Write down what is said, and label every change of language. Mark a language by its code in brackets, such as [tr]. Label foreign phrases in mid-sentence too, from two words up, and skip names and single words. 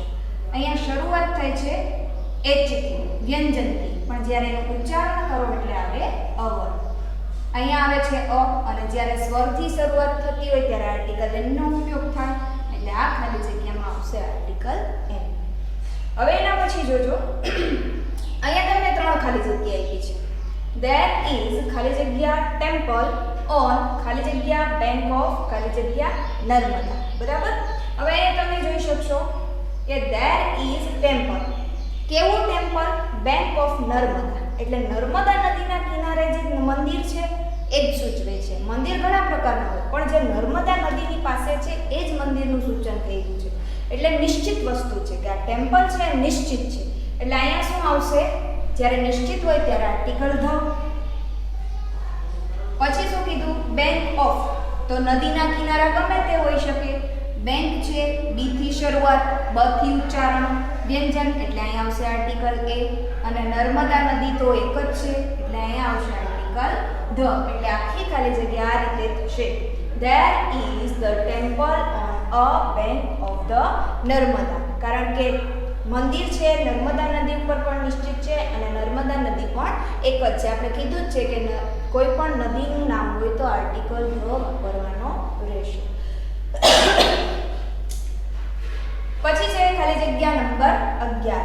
[gu] અહીંયા શરૂઆત થાય છે એચ થી, વ્યંજનથી, પણ જ્યારે એનું ઉચ્ચારણ કરો એટલે આવે અવર. અહીંયા આવે છે અ અને જ્યારે સ્વરથી શરૂઆત થતી હોય ત્યારે [en] article an [gu] નો ઉપયોગ થાય એટલે આ ખાલી જગ્યામાં આવશે [en] article an. [gu] હવે એના પછી જોજો અહીંયા તમને 3 ખાલી જગ્યા આપી છે. [en] There is [gu] ખાલી જગ્યા [en] temple on [gu] ખાલી જગ્યા [en] bank of [gu] ખાલી જગ્યા નર્મદા. બરાબર. હવે અહીંયા તમે જોઈ શકશો કે [en] there is temple. [gu] કેવું ટેમ્પલ? [en] bank of [gu] નર્મદા. એટલે નર્મદા નદીના કિનારે જે મંદિર છે એ જ સૂચવે છે. મંદિર ઘણા પ્રકારના હોય પણ જે નર્મદા નદીની પાસે છે એ જ મંદિરનું સૂચન થયું છે. એટલે નિશ્ચિત વસ્તુ છે કે આ ટેમ્પલ છે નિશ્ચિત છે. એટલે અહીંયા શું આવશે? જ્યારે નિશ્ચિત હોય ત્યારે [en] article the. [gu] પછી શું કીધું? [en] bank of. [gu] તો નદીના કિનારા ગમે તે હોઈ શકે. બેંક છે બી થી શરૂઆત, બ થી ઉચ્ચારણ, વ્યંજન એટલે અહીંયા આવશે [en] article a. [gu] અને નર્મદા નદી તો એક જ છે એટલે અહીંયા આવશે [en] article the. [gu] એટલે આખી ખાલી જગ્યા આ રીતે થશે. [en] There is the temple on a bank of the નર્મદા. [gu] કારણ કે મંદિર છે નર્મદા નદી ઉપર પણ નિશ્ચિત છે અને નર્મદા નદી પણ એક જ છે. આપણે કીધું જ છે કે કોઈ પણ નદીનું નામ હોય તો [en] article the [gu] વાપરવાનો રહેશે. પછી છે ખાલી જગ્યા નંબર 11.